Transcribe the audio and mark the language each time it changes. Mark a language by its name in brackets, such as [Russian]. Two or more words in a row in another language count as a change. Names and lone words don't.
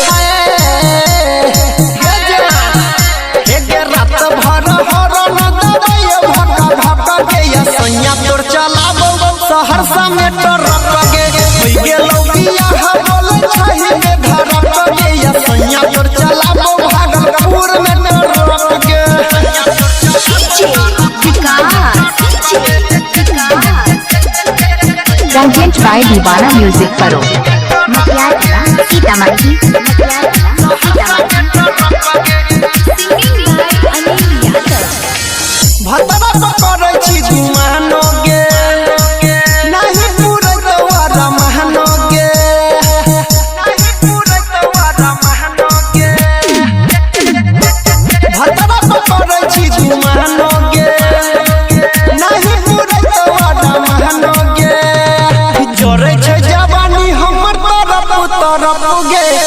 [Maithili] रात भर हरन दबैयो भका भका गे या सैया तोर चलाबो सहरसा में टरक गे होई गेलो बियाह बोलै छहि में धरक गे या सैया तोर चलाबो भागलपुर में टरक गे [English] Presented by Divana Music Paro. [Maithili] मटियार कला सीतामढ़ी। [English] Singing by Anil Yadav. [Maithili] भतरा पकड़ै छी गुमानो गे नहीं पूरे तोरा महनो गे नहीं पूरे तोरा महनो गे भतरा पकड़ै छी गुमानो गे नहीं पूरे तोरा महनो गे जोरे छै जवानी हमर तरफ गे